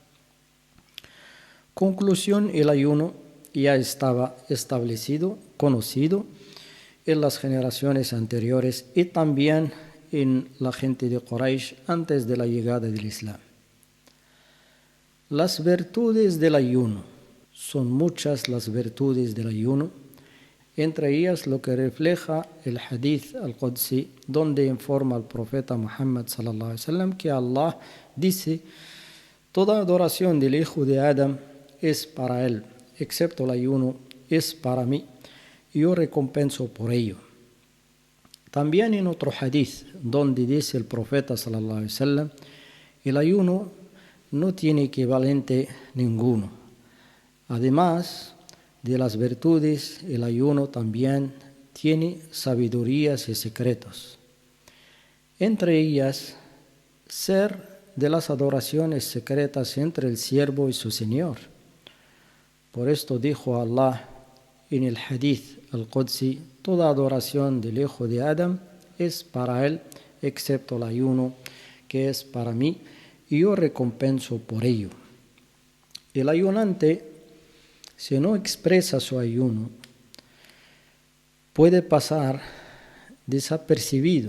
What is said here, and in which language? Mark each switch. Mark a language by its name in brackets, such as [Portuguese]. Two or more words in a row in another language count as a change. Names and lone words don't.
[Spanish] Conclusión: el ayuno ya estaba establecido, conocido en las generaciones anteriores y también en la gente de Quraysh antes de la llegada del Islam. Las virtudes del ayuno. Son muchas las virtudes del ayuno, entre ellas lo que refleja el [Arabic] حديث القدسي, [Spanish] donde informa al profeta Muhammad [Arabic] صلى الله عليه وسلم [Spanish] que Allah dice: toda adoración del hijo de Adam es para él, excepto el ayuno es para mí, y yo recompenso por ello. También en otro hadith, donde dice el profeta [Arabic] صلى الله عليه وسلم: [Spanish] el ayuno no tiene equivalente ninguno. Además de las virtudes, el ayuno también tiene sabidurías y secretos. Entre ellas, ser de las adoraciones secretas entre el siervo y su Señor. Por esto dijo Allah en el [Arabic] حديث القدسي: [Spanish] toda adoración del hijo de Adam es para él, excepto el ayuno, que es para mí, y yo recompenso por ello. El ayunante, si no expresa su ayuno, puede pasar desapercibido.